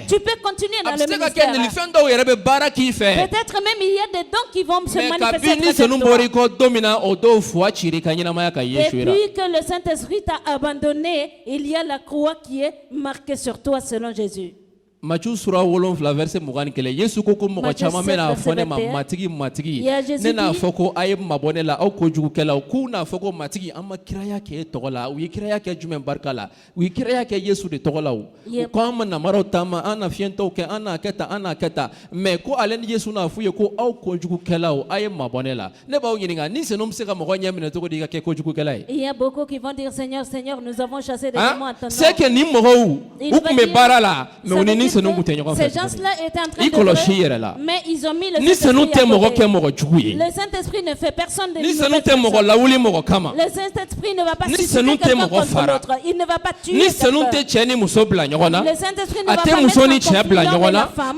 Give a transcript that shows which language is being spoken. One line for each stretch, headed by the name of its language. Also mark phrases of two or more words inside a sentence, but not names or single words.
French: Tu peux continuer dans le ministère. Peut-être même il y a des dons qui vont se manifester depuis que le Saint-Esprit t'a abandonné, il y a la croix qui est marquée sur toi selon Jésus.
Bambara: Matthieu sura wolonfila verset mugan kele Yesu ko ko mɔgɔ caman bɛna fɔ ne ma matigi ne n'a fɔ ko a ye mabɔ ne la aw kojugukɛlaw k'u n'a fɔ ko matigi an ma kiraya kɛ e tɔgɔ la u ye kiraya kɛ jumɛn barika la u ye kiraya kɛ Yesu de tɔgɔ la o ko an ma namaraw taama an na fiɲɛtɔw kɛ an n'a kɛ tan an n'a kɛ tan mais ko ale ni Yesu n'a f'u ye ko aw kojugukɛlaw a ye mabɔ ne la ne b'aw ɲininka ni senu bɛ se ka mɔgɔ ɲɛ minɛ cogo di ka kɛ kojugukɛla ye.
French: Il y a beaucoup qui vont dire Seigneur Seigneur nous avons chassé des démons en ton nom. C'est que
Bambara: ni mɔgɔw u tun bɛ baara la mais u ni
French: Ces gens-là étaient en train de faire, mais ils ont mis le Saint-Esprit à côté. Le Saint-Esprit ne fait personne de nouvelle personne. Le Saint-Esprit ne va pas susciter quelqu'un contre l'autre. Il ne va pas tuer quelqu'un. Le Saint-Esprit ne va pas mettre en conflit l'homme et la femme.